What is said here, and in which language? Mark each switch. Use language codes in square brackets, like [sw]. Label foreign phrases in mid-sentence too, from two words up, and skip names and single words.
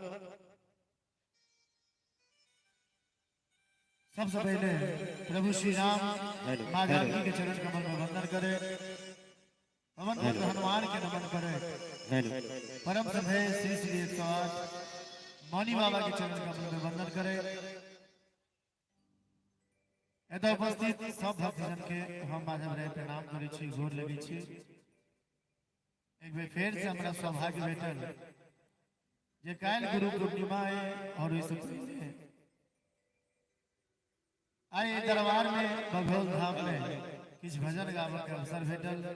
[mai] सबसे पहले प्रभु श्री राम माँ जानकी के चरण कमल में वंदन करे, पवन पुत्र हनुमान के नमन करे। परम सभे श्री श्री 108 मौनी बाबा के चरण कमल में वंदन करे। एतऽ उपस्थित सब भक्तजन के हम माधव राय प्रणाम करै छी, गोर लगै छी। एक बेर फेर से हमरा सौभाग्य भेटल जे काल्हि गुरु पूर्णिमा है और ओहि से पहले आइ दरबार में बघौल धाम में किछ भजन गाबऽ के अवसर भेटल।